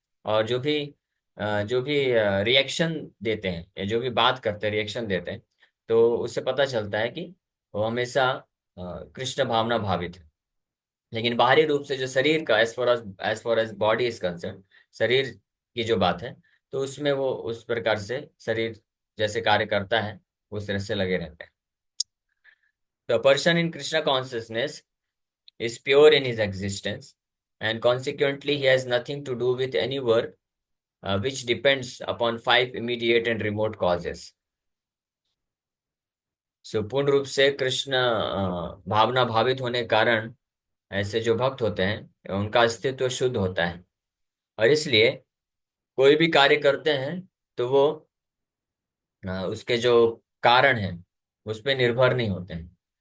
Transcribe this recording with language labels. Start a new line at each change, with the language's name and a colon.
Hindi: और जो भी रिएक्शन देते हैं, या जो भी बात करते हैं, रिएक्शन देते हैं, तो उससे पता चलता है कि वो हमेशा कृष्ण भावना भावित है। लेकिन बाहरी रूप से जो शरीर का,
English: as far as body is concern,
Hindi: शरीर की जो बात है, तो उसमें वो उस प्रकार से शरीर जैसे कार्य करता है, उस तरह से लगे रहते हैं।
English: The person in Krishna consciousness is pure in his existence, and consequently he has nothing to do with any work which depends upon 5 immediate and remote causes.
Hindi: So पूर्ण रूप से कृष्ण भावना भावित होने के कारण ऐसे जो भक्त होते हैं उनका अस्तित्व शुद्ध होता है, और इसलिए कोई भी कार्य करते हैं तो वो उसके जो कारण है उस पर निर्भर नहीं होते हैं।